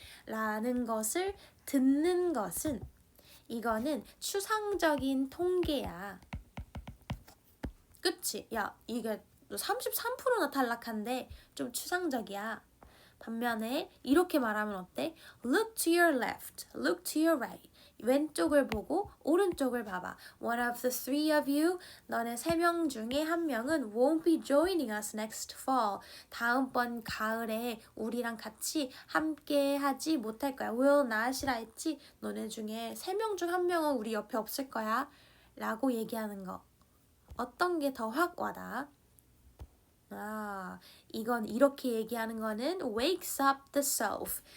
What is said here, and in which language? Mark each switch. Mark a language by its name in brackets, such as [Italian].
[Korean] 라는 것을 듣는 것은 이거는 추상적인 통계야. 그치. 야, 이게 33%나 탈락한데 좀 추상적이야. 반면에 이렇게 말하면 어때? [English] Look to your left, look to your right. [Korean] 왼쪽을 보고 오른쪽을 봐봐. [English] One of the three of you, [Korean] 너네 세 명 중에 한 명은 [English] won't be joining us next fall. [Korean] 다음번 가을에 우리랑 같이 함께 하지 못할 거야. [English] will not [Korean] 이라 했지? 너네 중에 세 명 중 한 명은 우리 옆에 없을 거야. 라고 얘기하는 거. 어떤 게 더 확 와닿아? 이건 이렇게 얘기하는 거는 [English] wakes up the self.